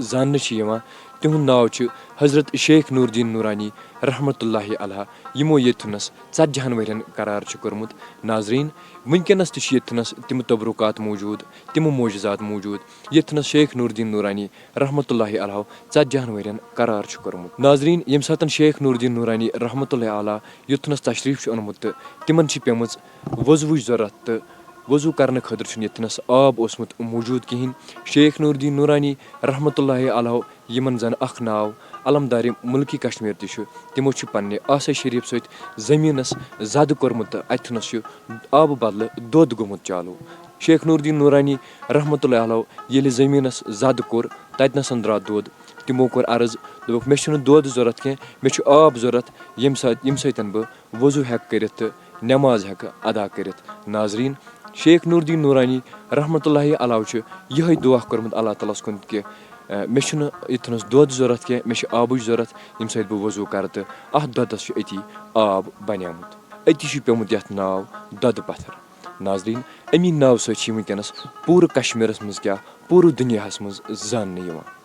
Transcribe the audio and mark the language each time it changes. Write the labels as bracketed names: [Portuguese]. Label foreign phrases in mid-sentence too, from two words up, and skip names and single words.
[Kashmiri] जान तिहुंद नाव हजरत शेख नूरुद्दीन नूरानी [Arabic] رحمة الله عليه [Kashmiri] यमो येथुनस 40 वरियन करार कोरमुत नाजरीन वनकस येथुनस तिम तबरुकात मौजूद तिम मोजज़ात मौजूद येथुनस शेख नूरुद्दीन नूरानी [Arabic] رحمة الله عليه [Kashmiri] 40 वरियन करार कोरमुत नाजरीन यम सात शेख नूरुद्दीन नूरानी [Arabic] رحمة الله عليه [Kashmiri] येथुनस तशरीफ ओनमुत तिमन पेमज वज़ुवच ज़रूरत तो वज़ू करने खतर येथुनस आब ओसमुत मौजूद कहें शेख नूरुद्दीन नूरानी [Arabic] رحمة الله عليه [Kashmiri] यमन जन अख नाव अलमदार मुल्की कश्मीर तिमो पन्ने आसा शरीफ सत जमीनस जद कोरमुत अथुनस आब बदल दोद गोमुत चालू शेख नूरुद्दीन नूरानी [Arabic] رحمة الله عليه [Kashmiri] येले जमीनस जद कोर ततनस द्रा दोद तिमो कोर अर्ज दोक मे दोद जरूरत कह मे आब जरूरत यम सत बह वज़ू हेक करित नमाज हेक अदा करित नाजरीन शेख नूरुद्दीन नूरानी [Arabic] رحمة الله عليه [Kashmiri] यह दुआ कोरमुत अल्लाह तालास कुन कि मे इथनस दोद जरूरत कह मे आबच जरूरत यम सत बह वज़ू कर तो अत दोदस अति आब बनेमुत अति पेमुत यथ नाव दोद पत्थर नाजरीन अमी नाव सत वनकस पूरे कश्मीरस मज क्या पूरे दुनियाहस मज जानने